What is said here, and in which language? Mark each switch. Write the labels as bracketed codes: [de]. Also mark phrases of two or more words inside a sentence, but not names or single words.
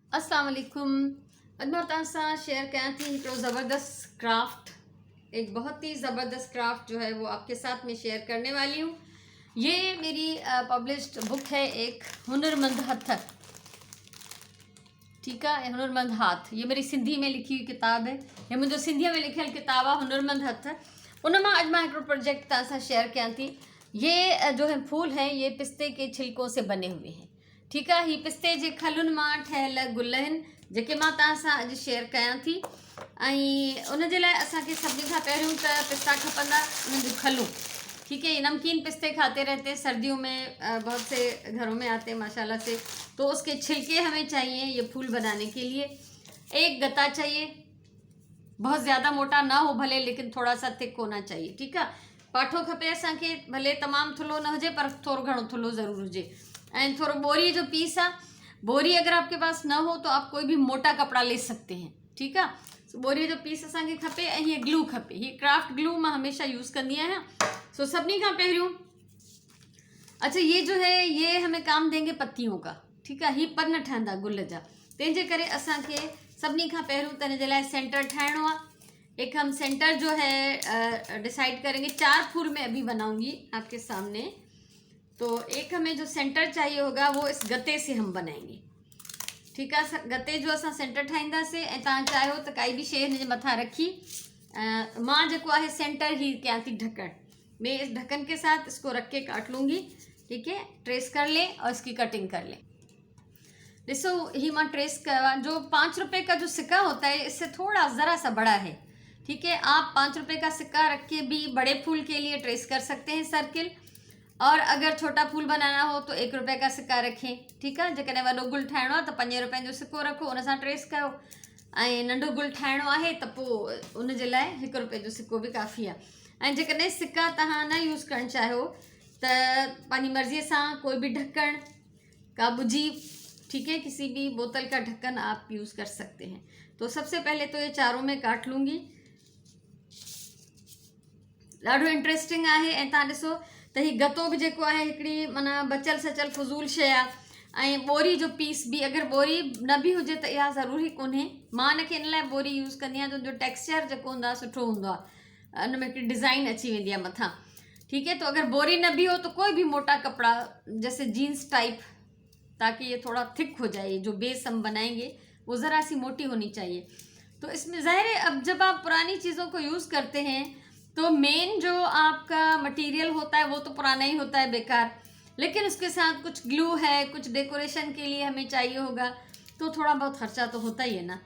[ar] السلام عليكم. [sd] अॼु मां तव्हां सां शेयर कयां थी हिकिड़ो ज़बरदस्त क्राफ्ट, [hi] एक बहुत ही ज़बरदस्त क्राफ्ट जो है वो आपके साथ में शेयर करने वाली हूँ। ये मेरी पब्लिश्ड बुक है, एक हुनरमंद हथ, ठीक है, हुनरमंद हाथ। ये मेरी सिंधी में लिखी हुई किताब है, ये [sd] मुंहिंजो सिंधीअ में लिखियल किताब आहे हुनरमंद हथ। उन मां अॼु मां हिकिड़ो प्रोजेक्ट तव्हां सां शेयर कयां थी। [hi] ये जो है फूल हैं, ये पिस्ते के छिलकों से बने हुए हैं, ठीक है। [sd] ही पिस्ते जे खलुनि मां ठहियल गुल आहिनि जेके मां तव्हां सां अॼु शेयर कयां थी। ऐं उन जे लाइ असांखे सभिनी खां पहिरियों त पिस्ता खपंदा, उन्हनि जूं खलूं, [hi] ठीक है। ये नमकीन पिस्ते खाते रहते हैं, सर्दियों में बहुत से घरों में आते हैं माशाल्लाह से, तो उसके छिलके हमें चाहिए ये फूल बनाने के लिए। एक गत्ता चाहिए, बहुत ज़्यादा मोटा ना हो भले, लेकिन थोड़ा सा थिक होना चाहिए, ठीक है। [sd] पाठो खपे असांखे, भले तमामु थुल्हो न हुजे पर थोरो घणो थुल्हो ज़रूर हुजे। ऐं थोरो बोरी जो पीस आहे, [hi] बोरी अगर आपके पास न हो तो आप कोई भी मोटा कपड़ा ले सकते हैं, ठीक है। [sd] बोरी जो पीस असांखे खपे। ऐं हीअ ग्लू खपे, हीअ [en] craft glue [sd] मां हमेशा यूज़ कंदी आहियां। सो सभिनी खां पहिरियों, [hi] अच्छा ये जो है ये हमें काम देंगे पत्तियों का, ठीक है। [sd] ही पर न ठहंदा गुल जा, तंहिंजे करे असांखे सभिनी खां पहिरियों त हिन जे लाइ सेंटर ठाहिणो आहे। [hi] एक हम सेंटर जो है डिसाइड करेंगे। 4 फूल मैं अभी बनाऊंगी आपके सामने। तो एक हमें जो सेंटर चाहिए होगा वो इस गत्ते से हम बनाएंगे, ठीक है। [sd] गत्ते जो असां सेंटर ठाहींदासीं। ऐं तव्हां चाहियो त काई भी शइ हिन जे मथां रखी, मां जेको आहे सेंटर ही कयां थी ढक्कन। [hi] मैं इस ढक्कन के साथ इसको रख के काट लूँगी, ठीक है। ट्रेस कर लें और इसकी कटिंग कर लें। देखो [sd] ही मां ट्रेस करवा, [hi] जो 5 रुपए का जो सिक्का होता है इससे थोड़ा ज़रा सा बड़ा है, ठीक है। आप 5 रुपए का सिक्का रख के भी बड़े फूल के लिए ट्रेस कर सकते हैं सर्किल, और अगर छोटा फूल बनाना हो तो 1 रुपए का सिक्का रखें, ठीक है। [sd] जेकॾहिं वॾो गुल ठाहिणो आहे त 5 रुपए जो सिक्को रखो, उन सां ट्रेस कयो। ऐं नंढो गुल ठाहिणो आहे त पोइ उन जे लाइ 1 रुपए जो सिक्को भी काफ़ी आहे। ऐं जेकॾहिं सिक्का तव्हां न यूज़ करणु चाहियो त पंहिंजी मर्ज़ीअ सां कोई भी ढक्कन, का बुझी, [hi] ठीक है, किसी भी बोतल का ढक्कन आप यूज़ कर सकते हैं। तो सबसे पहले तो ये चारों में काट लूँगी। [sd] ॾाढो इंट्रेस्टिंग आहे। ऐं तव्हां ॾिसो त हीउ गत्तो बि जेको आहे हिकिड़ी माना बचियल सचियल फज़ूल शइ आहे। ऐं बोरी जो पीस भी, अगर बोरी न भी हुजे त इहा ज़रूरी कोन्हे। मां हिनखे इन लाइ बोरी यूज़ कंदी आहियां, जो टेक्सचर जेको हूंदो आहे सुठो हूंदो आहे, उन में हिकिड़ी डिज़ाइन अची वेंदी आहे मथां, [hi] ठीक है। तो अगर बोरी न भी हो तो कोई भी मोटा कपड़ा जैसे [en] jeans type, [hi] ताकि ये थोड़ा थिक हो जाए। जो बेस हम बनाएंगे वो ज़रा सी मोटी होनी चाहिए। तो इसमें ज़ाहिर है अब जब आप पुरानी चीज़ों को यूज़ करते हैं तो मेन जो आपका मटेरियल होता है वो तो पुराना ही होता है, बेकार, लेकिन उसके साथ कुछ ग्लू है, कुछ डेकोरेशन के लिए हमें चाहिए होगा, तो थोड़ा बहुत खर्चा तो होता ही है ना।